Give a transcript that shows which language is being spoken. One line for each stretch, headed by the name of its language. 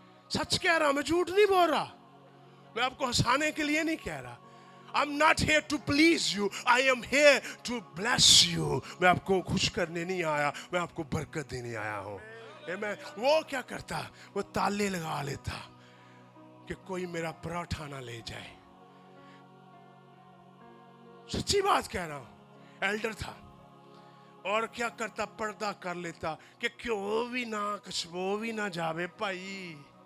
Hindi: सच कह रहा, मैं झूठ नहीं बोल रहा, मैं आपको हंसाने के लिए नहीं कह रहा।
English: I'm not here to please you, I am here to bless you.
Hindi: मैं आपको खुश करने नहीं आया, मैं आपको बरकत देने आया हूँ। मैं वो क्या करता, वो ताले लगा लेता कि कोई मेरा पराठा ना ले जाए। सच्ची बात कह रहा हूँ। एल्डर था और क्या करता, पर्दा कर लेता कि क्यों भी ना खुशबू भी ना जावे भाई।